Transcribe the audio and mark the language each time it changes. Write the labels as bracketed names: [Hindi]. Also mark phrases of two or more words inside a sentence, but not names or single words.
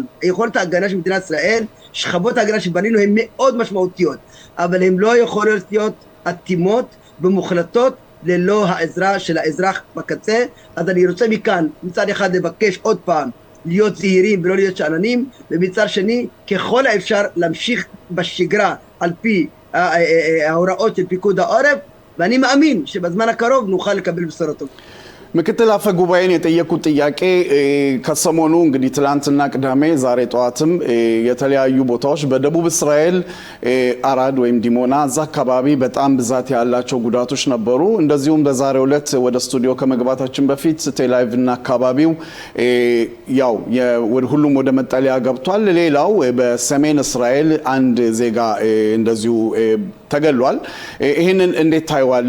[Hebrew] היכולת ההגנה של מדינת ישראל, שכבות ההגנה שבנינו הן מאוד משמעותיות, אבל הן לא יכולות להיות אטימות ומוחלטות ללא העזרה של האזרח בקצה. אז אני רוצה מכאן מצד אחד לבקש עוד פעם להיות זהירים ולא להיות שאננים, ומצד שני ככל האפשר להמשיך בשגרה על פי ההוראות של פיקוד העורף, ואני מאמין שבזמן הקרוב נוכל לקבל בשורות טובות. [Amharic] ምክትል አፈ ጉባኤን የጠየቁት ጥያቄ ከሰሞኑ እንግዲህ ትላንትና ቅዳሜ ዛሬ ጠዋትም የተለያዩ ቦታዎች በደቡብ እስራኤል አራድ ወይም ዲሞና እዛ አካባቢ በጣም ብዛት ያላቸው ጉዳቶች ነበሩ። እንደዚሁም በዛሬው ዕለት ወደ ስቱዲዮ ከመግባታችን በፊት ቴላቪቭና አካባቢው ያው ሁሉም ወደ መጠለያ ገብቷል። ሌላው በሰሜን እስራኤል አንድ ዜጋ እንደዚሁ ተገሏል። ይሄንን እንዴት ታይዋለ?